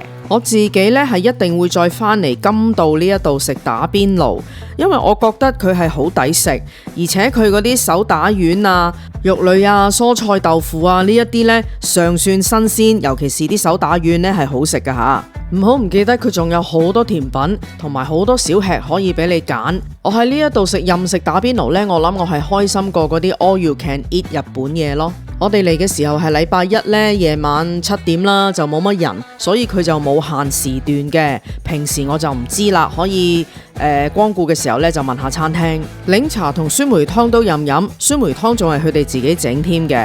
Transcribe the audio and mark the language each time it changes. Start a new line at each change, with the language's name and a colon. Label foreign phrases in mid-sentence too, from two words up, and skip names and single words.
Cantonese: 我自己呢係一定會再返嚟金道呢一度食打邊爐，因為我覺得佢係好抵食，而且佢嗰啲手打丸啊、肉類啊、蔬菜豆腐啊呢一啲呢尚算新鮮，尤其是啲手打丸呢係好食㗎吓。唔好唔記得佢仲有好多甜品同埋好多小吃可以俾你揀。我喺呢一度食任食打邊爐呢，我諗我係開心過嗰啲
English: all you can eat
Cantonese: 日本嘢咯。我哋嚟嘅時候係禮拜一呢，夜晚7點啦，就冇乜人，所以佢就冇限時段嘅。平時我就唔知啦，可以光顧嘅時候呢，就問下餐廳。檸茶同酸梅湯都任飲，酸梅湯仲係佢哋自己整添嘅。